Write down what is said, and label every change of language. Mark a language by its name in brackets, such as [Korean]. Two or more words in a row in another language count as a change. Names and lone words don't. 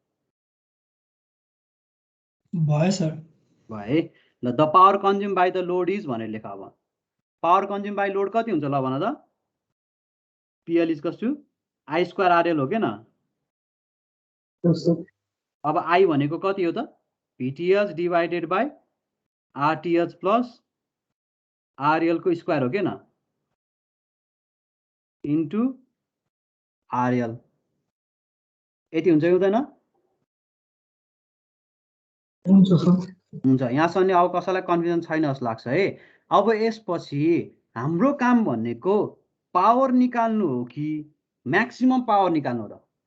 [Nepali] भयो सर। भयो है। [English] ल the power consumed by the load is [Nepali] भनेर लेख। अब [English] power consumed by load [Nepali] कति हुन्छ ल भन त? [English] PL equals to I square RL [Nepali] हो के न? अब I भनेको कति हो त? [English] VTH divided by RTH plus RL [Nepali] को स्क्वायर हो के न, [English] into RL. [Nepali] यति हुन्छ कि हुँदैन? हुन्छ। यहाँसम्म अब कसैलाई कन्फ्युजन छैन जस्तो लाग्छ है। अब यसपछि हाम्रो काम भनेको पावर निकाल्नु हो कि [English] maximum power [Nepali] निकाल्नु हो र?